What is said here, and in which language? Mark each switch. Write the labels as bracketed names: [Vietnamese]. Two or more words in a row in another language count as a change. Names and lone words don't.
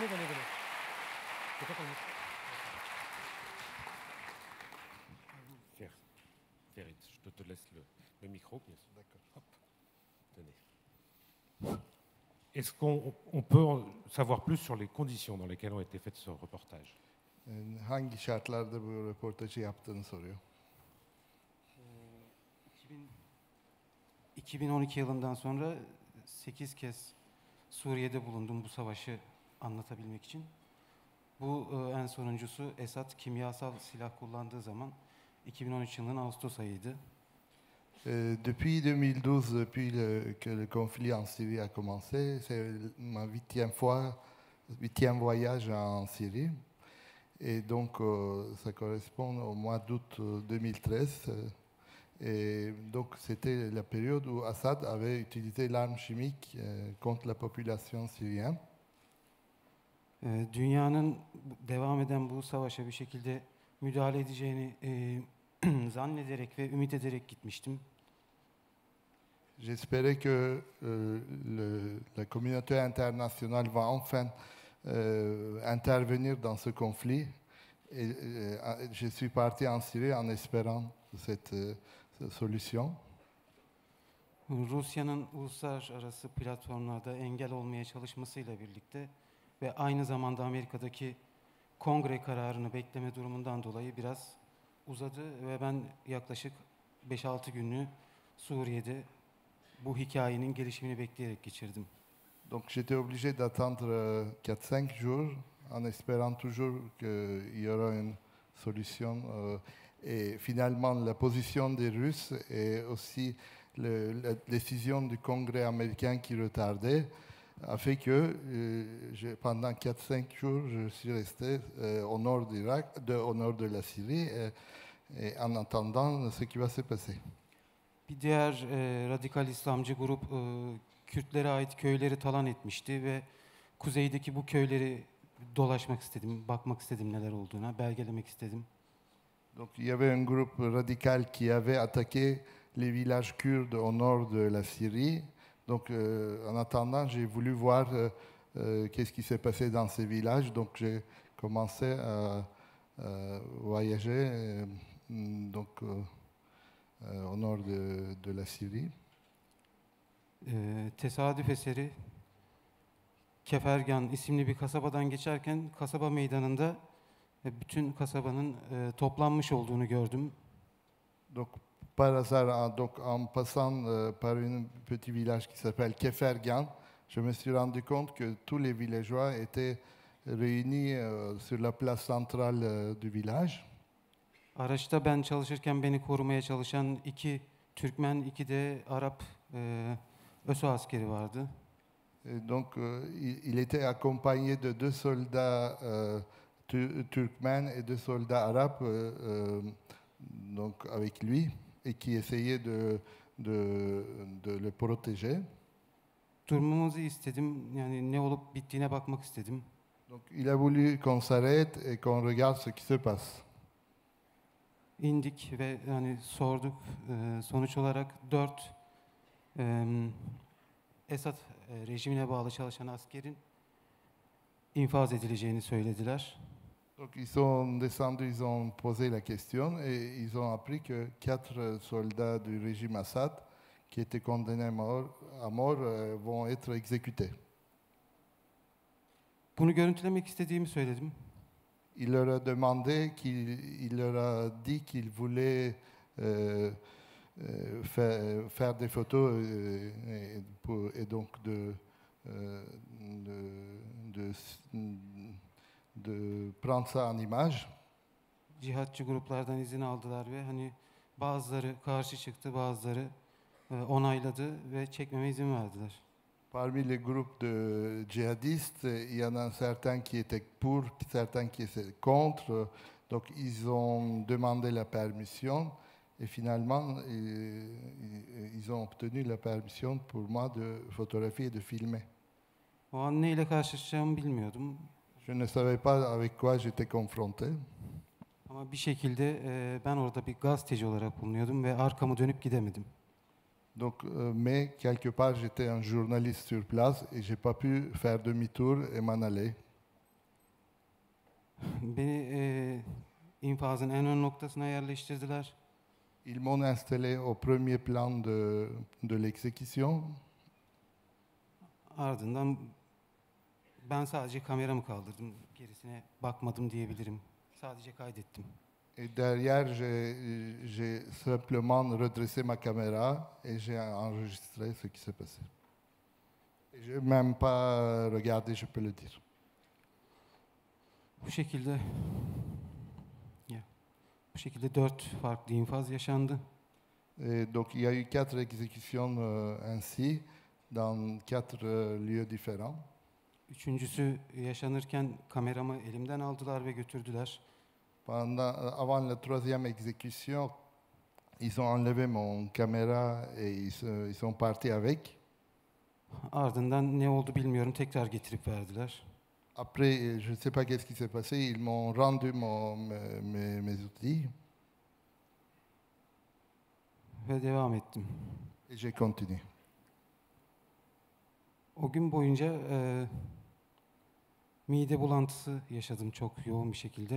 [French] Venez. C'est quoi ton micro? Ferit, je te laisse le micro. D'accord. Hop. Tenez. Est-ce qu'on peut savoir plus sur les conditions dans lesquelles ont été faites ce reportage? [Turkish] Hangi şartlarda bu röportajı yaptığını soruyor. 2012 yılından sonra 8 kez Suriye'de bulundum bu savaşı anlatabilmek için. Bu en sonuncusu Esad kimyasal silah kullandığı zaman 2013 yılının Ağustos ayıydı. [French] Depuis 2012, depuis que le conflit en Syrie a commencé, c'est ma huitième voyage en Syrie. Et donc, ça correspond au mois d'août 2013. Et donc, c'était la période où Assad avait utilisé l'arme chimique contre la population syrienne. [Turkish] Dünyanın devam eden bu savaşa bir şekilde müdahale edeceğini zannederek ve ümit ederek gitmiştim. [French] J'espérais que la communauté internationale va enfin intervenir dans ce conflit. Et je suis parti en Syrie en espérant cette solution. [Turkish] Rusya'nın uluslararası platformlarda engel olmaya çalışmasıyla birlikte ve aynı zamanda Amerika'daki kongre kararını bekleme durumundan dolayı biraz uzadı ve ben yaklaşık 5-6 günlüğü Suriye'de bu hikayenin gelişimini bekleyerek geçirdim. [French] Donc j'étais obligé d'attendre 4-5 jours en espérant toujours qu'il y aura une solution. Et finalement, la position des Russes et aussi la décision du Congrès américain qui retardait a fait que pendant 4-5 jours, je suis resté au nord au nord de la Syrie et en attendant ce qui va se passer. [Turkish] Bir diğer radikal İslamcı grup Kürtlere ait köyleri talan etmişti ve kuzeydeki bu köyleri dolaşmak istedim, bakmak istedim neler olduğuna, belgelemek istedim. [French] Donc il y avait un groupe radical qui avait attaqué les villages kurdes au nord de la Syrie. Donc en attendant, j'ai voulu voir qu'est-ce qui s'est passé dans ces villages. Donc j'ai commencé à voyager au nord de la Syrie. [Turkish] Tesadüf eseri Kefergan isimli bir kasabadan geçerken kasaba meydanında bütün kasabanın toplanmış olduğunu gördüm. [French] Donc par hasard, donc en passant par un petit village qui s'appelle Kefergan, je me suis rendu compte que tous les villageois étaient réunis sur la place centrale du village. [Turkish] Araçta ben çalışırken beni korumaya çalışan 2 Türkmen, 2 de Arap ÖSO askeri vardı. [French] Donc il était accompagné de 2 soldats turkmènes et 2 soldats arabes donc avec lui et qui essayaient de le protéger. [Turkish] Durmamızı istedim. Yani ne olup bittiğine bakmak istedim. [French] Donc il a voulu qu'on s'arrête et qu'on regarde ce qui se passe. [Turkish] İndik ve yani sorduk. Sonuç olarak 4 Esad rejimine bağlı çalışan askerin infaz edileceğini söylediler. [French] Donc ils sont descendus, ils ont posé la question et ils ont appris que 4 soldats du régime Assad qui étaient condamnés à mort vont être exécutés. [Turkish] Bunu görüntülemek istediğimi söyledim. [French] Il leur a demandé, il leur a dit qu'il voulait faire des photos et donc de prendre ça en image. [Turkish] Cihatçı gruplardan izin aldılar ve hani bazıları karşı çıktı, bazıları onayladı ve çekmeme izin verdiler. [French] Parmi les groupes de djihadistes, il y en a certains qui étaient pour, certains qui étaient contre. Donc ils ont demandé la permission et finalement ils ont obtenu la permission pour moi de photographier et de filmer. [Turkish] O an neyle karşılaşacağımı bilmiyordum. [French] Je ne savais pas avec quoi j'étais confronté. [Turkish] Ama bir şekilde ben orada bir gazeteci olarak bulunuyordum ve arkamı dönüp gidemedim. [French] Donc, mais quelque part, j'étais un journaliste sur place et j'ai pas pu faire demi-tour et m'en aller. [Turkish] Beni infazın en ön noktasına yerleştirdiler. [French] Ils m'ont installé au premier plan de l'exécution. [Turkish] Ardından ben sadece kameramı kaldırdım, gerisine bakmadım diyebilirim. Sadece kaydettim. [French] Et derrière, j'ai simplement redressé ma caméra et j'ai enregistré ce qui s'est passé. Et je n'ai même pas regardé, je peux le dire. [Turkish] Bu şekilde 4 farklı infaz yaşandı. [French] Et donc il y a eu 4 exécutions ainsi, dans 4 lieux différents. [Turkish] Üçüncüsü yaşanırken kameramı elimden aldılar ve götürdüler. [French] Avant la 3e exécution, ils ont enlevé mon caméra et ils sont partis avec. [Turkish] Ardından ne oldu bilmiyorum, tekrar getirip verdiler. [French] Après, je ne sais pas qu'est-ce qui s'est passé, ils m'ont rendu mes outils [Turkish] Ve devam ettim. [French] et j'ai continué. [Turkish] O gün boyunca mide bulantısı yaşadım çok yoğun bir şekilde.